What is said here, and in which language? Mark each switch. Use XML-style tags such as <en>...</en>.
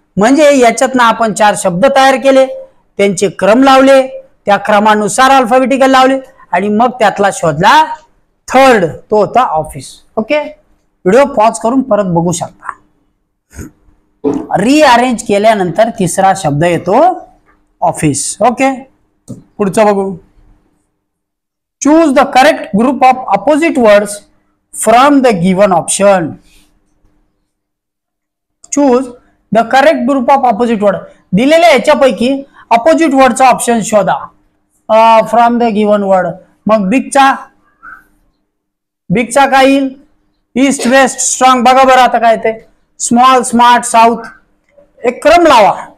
<mr>म्हणजे याच्यातनं आपण 4 शब्द तयार केले, त्यांचे क्रम लावले, त्या क्रमानुसार अल्फाबेटिकल लावले आणि मग त्यातला शोधला थर्ड. तो होता ऑफिस. ओके. व्हिडिओ पॉज करून परत बघू शकता. रिअरेंज केल्यानंतर तिसरा शब्द येतो ऑफिस. ओके. पुढचं बघू.</mr> <en>Choose the correct group of opposite words from the given option. Choose the correct group of opposite word.</en> <mr>दिलेल्या याच्यापैकी अपोजिट वर्डचा ऑप्शन शोधा</mr> <en>From the given word.</en> <mr>मग बिगचा काय येईल? East, waste, strong. बघा बरं आता काय ते स्मॉल, स्मार्ट, साऊथ. एक क्रम लावा.</mr>